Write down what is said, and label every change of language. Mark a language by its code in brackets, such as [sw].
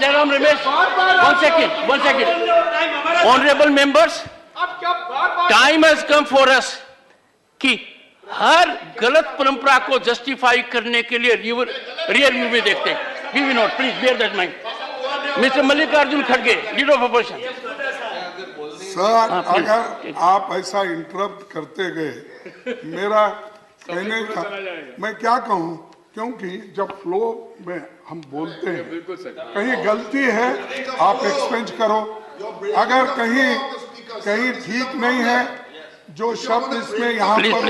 [en] Jairam Ramesh, 1 second, honorable members, time has come for us [hi] कि हर गलत परंपरा को जस्टिफाई करने के लिए रियल व्यू में देखते हैं. [en] We will not, please bear that mind. Mr. Mallikarjun Kharge, leader of opposition. [hi] Sir, [en] please. [hi] अगर आप ऐसा इंटरप्ट करते गए, मेरा कहने का मैं क्या कहूँ, क्योंकि जब फ्लो में हम बोलते हैं, कहीं गलती है आप एक्सपेंज करो, अगर कहीं ठीक नहीं है, जो शब्द इसमें यहाँ पर